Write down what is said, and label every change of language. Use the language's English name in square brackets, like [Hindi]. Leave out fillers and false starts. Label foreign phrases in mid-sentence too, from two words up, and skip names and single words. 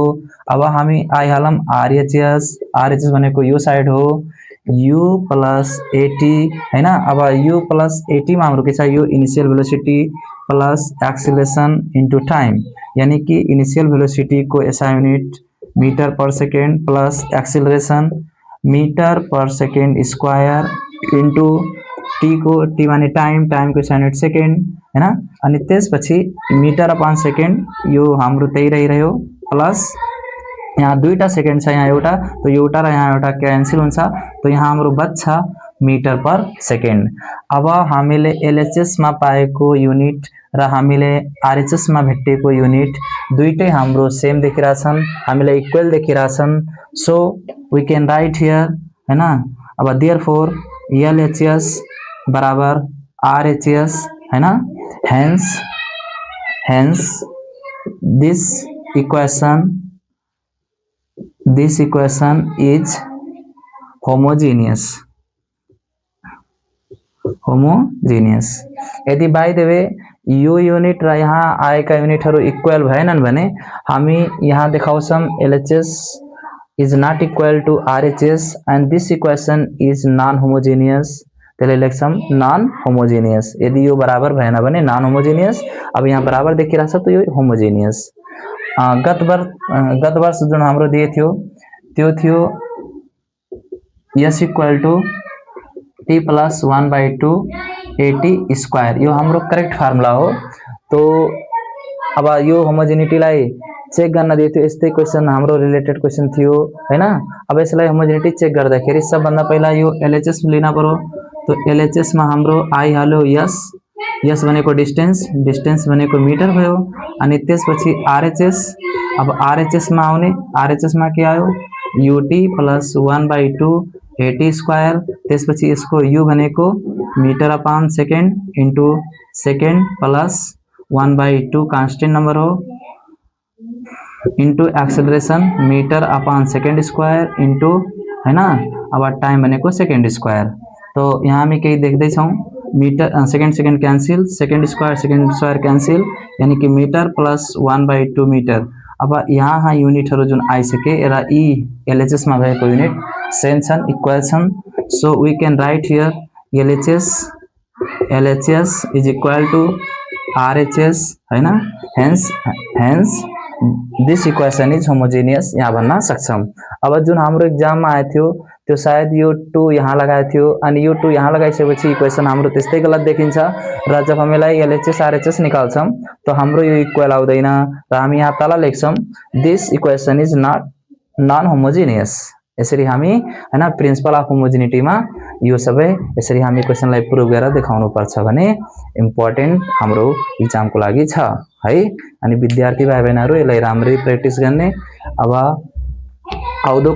[Nepali] अब हामी आइहालौं आरएचएस भनेको यो साइड हो, [English] u plus at [Nepali] हैन। अब [English] u plus at [Nepali] मा हाम्रो के छ, यो [English] initial velocity plus acceleration into time, [Nepali] यानी कि [English] initial velocity [Nepali] को [English] SI unit metre per second plus acceleration metre per second square into T [Nepali] को, टी माने टाइम, टाइम को [English] unit second [Nepali] हैन। अनि त्यसपछि [English] metre upon second [Nepali] यो हाम्रो त्यही रहिरह्यो, प्लस यहाँ दुईटा सेकेन्ड छ, यहाँ एउटा, तो एउटा र यहाँ एउटा क्यान्सल हुन्छ, तो यहाँ हाम्रो बच्छ [English] metre per second. [Nepali] अब हामीले एलएचएस मा पाएको युनिट र हामीले आरएचएस मा भेटेको युनिट दुईटै हाम्रो सेम देखिरहेछन्, हामीलाई इक्वल देखिरहेछन्, [English] so we can write here हैन। [Nepali] अब [English] therefore LHS [Nepali] बराबर आरएचएस हैन, [English] hence this this equation is homogeneous [Nepali] यदि [English] by the way [Nepali] यो यूनिट र यहाँ आएका युनिटहरु इक्वल भएनन् भने हामी यहाँ देखाउँछौं [English] LHS is not equal to RHS and this equation is non-homogeneous. [Nepali] त्यसले लेख्छौं non-homogeneous. यदि यो बराबर भएन भने non-homogeneous, अब यहाँ बराबर देखिरहेछ त यो homogeneous. गत वर्ष जुन हाम्रो दिए थियो त्यो थियो [English] S equal to T plus 1/2 AT square. [Nepali] यो हाम्रो करेक्ट फार्मुला हो. तो अब यो होमोजेनिटी लाई चेक गर्न दिए थियो. यस्तै क्वेशन हाम्रो [English] related question [Nepali] थियो हैन. अब यसलाई होमोजेनिटी चेक गर्दाखेरि सबभन्दा पहिला यो LHS लिन पर्यो. तो LHS मा हाम्रो आई हाल्यो S भनेको डिस्टेन्स भनेको मिटर भयो. अनि त्यसपछि RHS, अब RHS मा आउने, RHS मा के आयो [English] UT plus 1/2 AT square. [Nepali] त्यसपछि यसको U भनेको [English] metre upon second into second plus 1/2 constant number [Nepali] हो [English] into acceleration metre upon second square into [Nepali] हैन. अब टाइम भनेको [English] second square. [Nepali] तो यहाँ हामी केही देख्दै छौं [English] metre second cancel, second square cancel, [Nepali] यानी कि [English] metre plus 1/2 metre. [Nepali] अब यहाँ युनिटहरु जुन आइसके र ई LHS मा भएको युनिट सेम छन्, इक्वल छन्. [English] so we can write here LHS is equal to RHS हैन. hence this equation is homogeneous [Nepali] यहाँ भन्न सक्छौं. अब जुन हाम्रो एक्जाम मा आएको थियो त्यो सायद यो 2 यहाँ लगाएको थियो अनि यो 2 यहाँ लगाइसकेपछि इक्वेसन हाम्रो त्यस्तै गलत देखिन्छ र जब हामीलाई LHS RHS निकाल्छौं त हाम्रो यो इक्वल आउँदैन र हामी यहाँ तल लेख्छौं [English] this equation is not non-homogeneous. [Nepali] यसरी हामी हैन [English] principle of homogeneity [Nepali] मा यो सबै यसरी हामी क्वेशनलाई प्रुभ गरेर देखाउनु पर्छ भने इम्पोर्टेन्ट हाम्रो एक्जाम को लागि छ है. अनि विद्यार्थी भाइ बहिनीहरु यसलाई राम्ररी प्र्याक्टिस गर्ने. अब आउँदो